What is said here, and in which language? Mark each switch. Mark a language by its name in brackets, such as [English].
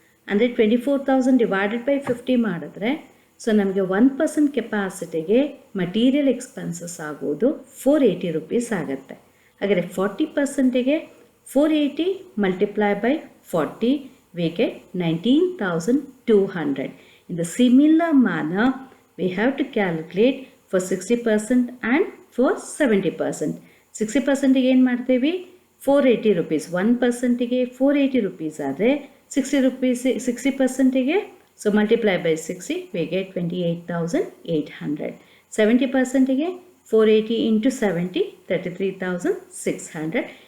[Kannada] ಅಂದರೆ 24,000 [English] divided by [Kannada] 50 ಮಾಡಿದ್ರೆ so ನಮಗೆ 1% ಕೆಪಾಸಿಟಿಗೆ ಮಟೀರಿಯಲ್ ಎಕ್ಸ್ಪೆನ್ಸಸ್ ಆಗೋದು 480 ರುಪೀಸ್ ಆಗುತ್ತೆ. ಹಾಗಾದರೆ 40%ಗೆ 480 [English] Multiply by 40, we get 19,200. In the similar manner, we have to calculate for 60% and for 70%. [Kannada] 60% ಏನು ಮಾಡ್ತೀವಿ? 480 ರುಪೀಸ್. 1%ಗೆ 480 ರುಪೀಸ್ ಆದರೆ 60%ಗೆ [English] So multiply by 60, we get 28,800. [Kannada] 70%ಗೆ 480 into 70, 33,600.